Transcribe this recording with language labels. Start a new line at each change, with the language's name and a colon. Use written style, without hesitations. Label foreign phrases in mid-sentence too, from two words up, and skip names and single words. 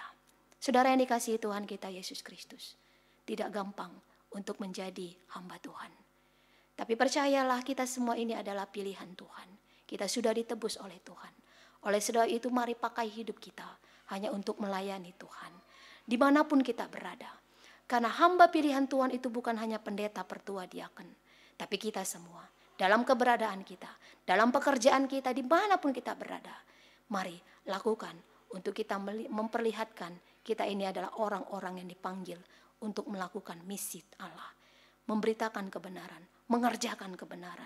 Indonesian: Saudara yang dikasihi Tuhan kita Yesus Kristus. Tidak gampang untuk menjadi hamba Tuhan. Tapi percayalah kita semua ini adalah pilihan Tuhan. Kita sudah ditebus oleh Tuhan. Oleh sebab itu mari pakai hidup kita hanya untuk melayani Tuhan. Dimanapun kita berada. Karena hamba pilihan Tuhan itu bukan hanya pendeta, pertua, diaken. Tapi kita semua. Dalam keberadaan kita. Dalam pekerjaan kita, dimanapun kita berada. Mari lakukan untuk kita memperlihatkan kita ini adalah orang-orang yang dipanggil untuk melakukan misi Allah. Memberitakan kebenaran, mengerjakan kebenaran.